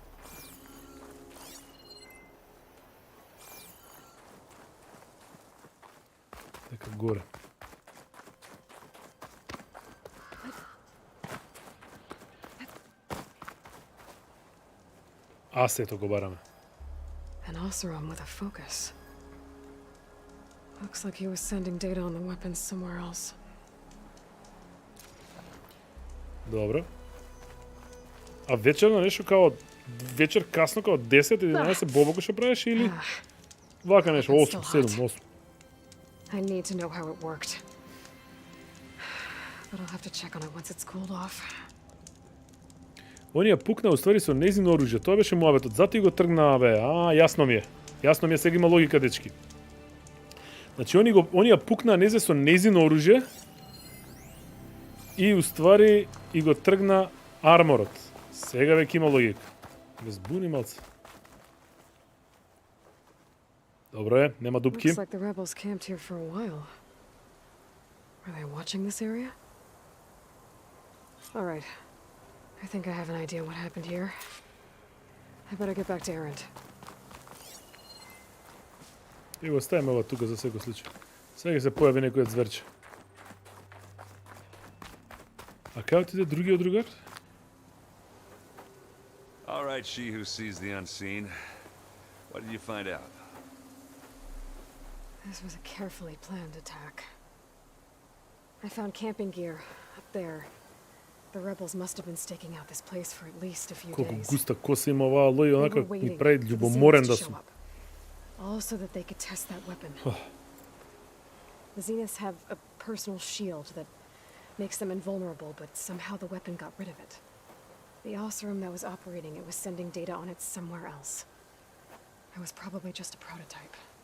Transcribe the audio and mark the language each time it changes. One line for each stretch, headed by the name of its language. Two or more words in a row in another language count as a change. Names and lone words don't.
Macedonian: Дека горе. Асето го бараме.
English: An Oseram with a focus. Looks like he was sending data on the weapons somewhere else.
Macedonian: Добро. А вечерно нешто као вечер касно као 10-11 бобоко што правиш или вака нешто 8-7-8.
English: I need to know how it worked. But I'll have to check on it once it's cooled off.
Macedonian: Онија пукна уствари со незино оружје. Тоа беше муабетот. Затоа и го тргнаа бе. Јасно ми е. Јасно ми е, сега има логика, дечки. Значи онија пукнаа незе со незино оружје и уствари и го тргна арморот. Сега веќе има логика. Без буни малце. Добро е, нема дупки.
English: Looks like the rebels camped here for a while. Are they watching this area? All right. I think I have an idea what happened here. I better get back to Erend.
Macedonian: И го ставиме ова тука за секој случај. Сега се појави некој зверче. А кај отиде другиот другар?
English: All right, she who sees the unseen. What did you find out? This was a carefully planned attack. I found camping gear up there. The rebels must have been staking out this place for at least a few
Macedonian: Колку
English: days.
Macedonian: густа коса има оваа лој, онака ми прави љубоморен да сум.
English: All so that they could test that weapon. The Zeniths have a personal shield that makes them invulnerable, but somehow the weapon got rid of it. The Oseram that was operating it was sending data on it somewhere else. It was probably just a prototype.